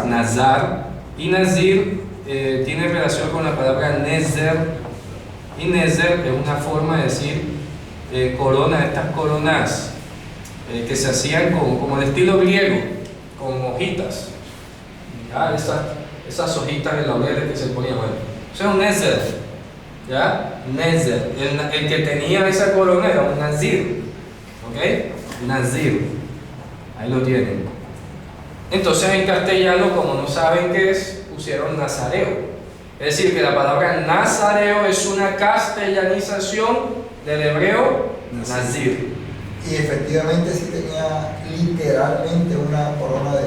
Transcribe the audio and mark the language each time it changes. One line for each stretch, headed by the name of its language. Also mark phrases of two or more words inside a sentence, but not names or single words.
Spanish: Nazar, y Nazir tiene relación con la palabra Nezer, y Nezer es una forma de decir corona, estas coronas que se hacían como de estilo griego, con hojitas. ¿Ya? Esas hojitas de laureles que se ponían. Bueno, eso es un Nezer. ¿Ya? Nezer. El que tenía esa corona era un Nazir. ¿Ok? Nazir. Ahí lo tienen. Entonces en castellano, como no saben qué es, pusieron Nazareo. Es decir, que la palabra Nazareo es una castellanización del hebreo Nazir. Y efectivamente sí tenía literalmente una corona de...